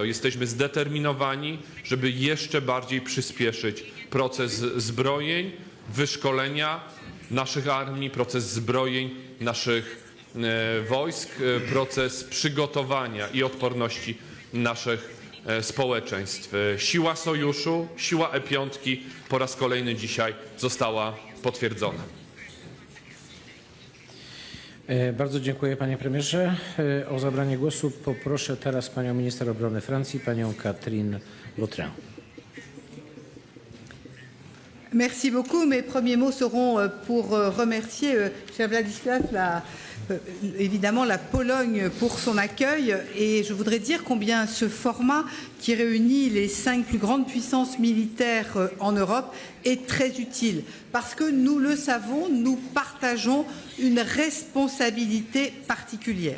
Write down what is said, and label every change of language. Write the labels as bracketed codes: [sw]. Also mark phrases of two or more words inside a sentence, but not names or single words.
[pl] Jesteśmy zdeterminowani, żeby jeszcze bardziej przyspieszyć proces zbrojeń, wyszkolenia naszych armii, proces zbrojeń naszych wojsk, proces przygotowania i odporności naszych społeczeństw. Siła sojuszu, siła E5 po raz kolejny dzisiaj została potwierdzona. Bardzo dziękuję panie premierze. O zabranie głosu poproszę teraz panią minister obrony Francji, panią Catherine Vautrin. [fr] Merci beaucoup. Mes premiers mots seront pour remercier, cher Władysław, évidemment la Pologne pour son accueil, et je voudrais dire combien ce format qui réunit les 5 plus grandes puissances militaires en Europe est très utile, parce que nous le savons, nous partageons une responsabilité particulière.